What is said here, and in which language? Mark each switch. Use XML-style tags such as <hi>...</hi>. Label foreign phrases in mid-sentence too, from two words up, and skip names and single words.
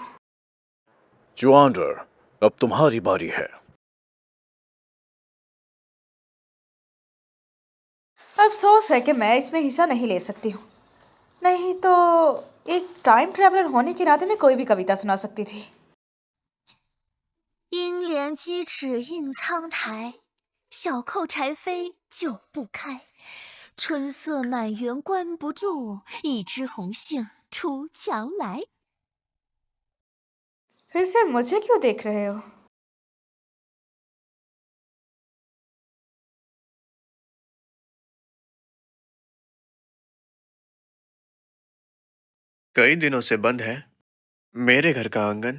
<hi>जुआनर, अब तुम्हारी बारी है। अफसोस है कि मैं इसमें हिस्सा नहीं ले सकती हूँ। नहीं तो एक</hi> <en>time traveler</en> <hi>होने के नाते मैं कोई भी कविता सुना सकती थी।</hi> <zh>英莲鸡翅映苍苔，小扣柴扉久不开。春色满园关不住，一枝红杏出墙来。</zh> <hi>फिर से मुझे क्यों देख रहे हो? कई दिनों से बंद है मेरे घर का आंगन।</hi>